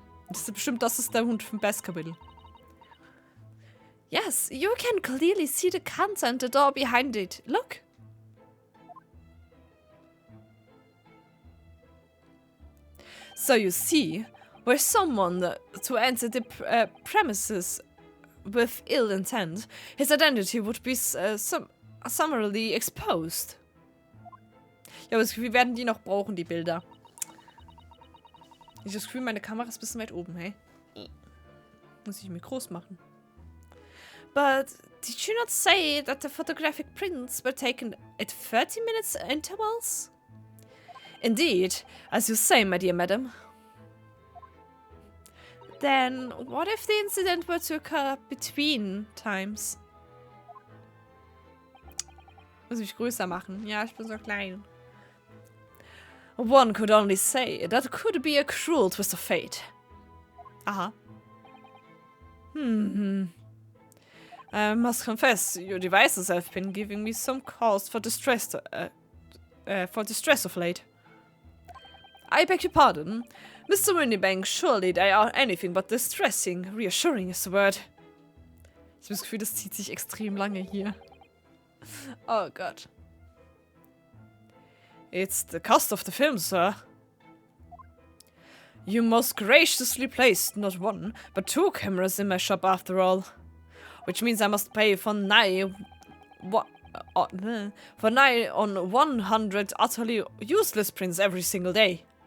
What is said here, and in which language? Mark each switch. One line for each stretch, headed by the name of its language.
German: Das ist der Hund vom Best-Kapitel.
English: Yes, you can clearly see the counter and the door behind it. Look. So you see, were someone to enter the premises with ill intent, his identity would be summarily exposed.
German: Ja, aber wir werden die noch brauchen, die Bilder. Ich habe das Gefühl, meine Kamera ist ein bisschen weit oben, hey? Muss ich mir groß machen.
English: But did you not say that the photographic prints were taken at 30 minutes intervals? Indeed, as you say, my dear madam. Then, what if the incident were to occur between times?
German: Muss ich größer machen? Ja, ich bin so klein.
English: One could only say that could be a cruel twist of fate. Aha. I must confess, your devices have been giving me some cause for distress of late. I beg your pardon. Mr. Windybank, surely they are anything but distressing. Reassuring is the word.
German: Ich habe das Gefühl, das zieht sich extrem lange hier. Oh Gott.
English: It's the cost of the film, sir. You most graciously placed not one, but 2 cameras in my shop after all. Which means I must pay for nigh on 100 utterly useless prints every single day.